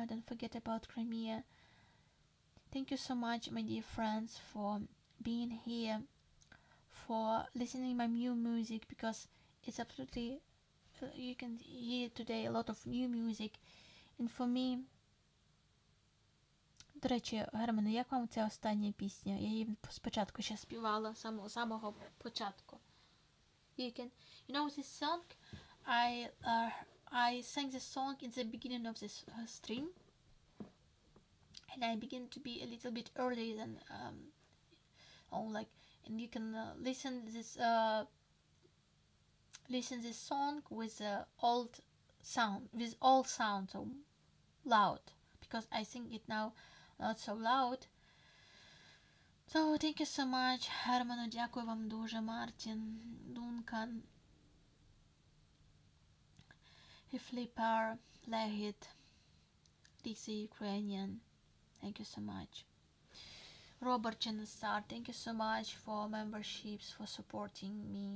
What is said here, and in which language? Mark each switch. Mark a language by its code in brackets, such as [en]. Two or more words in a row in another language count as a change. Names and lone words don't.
[en] Don't forget about Crimea. Thank you so much, my dear friends, for being here, for listening my new music, because it's absolutely you can hear today a lot of new music. And for me, [uk] до речі, Германе, як вам ця остання пісня? Я її спочатку ще співала, самого початку. [en] You know this song? I sang this song in the beginning of this stream, and I begin to be a little bit early than and you can listen this song with old sound, with all sound, so loud, because I sing it now not so loud. So thank you so much, [uk] Hermano, дякую вам дуже, [en] Martin, Duncan, Flipper, Lehit, Dixie Ukrainian, thank you so much. Robert Genesar, thank you so much for memberships, for supporting me.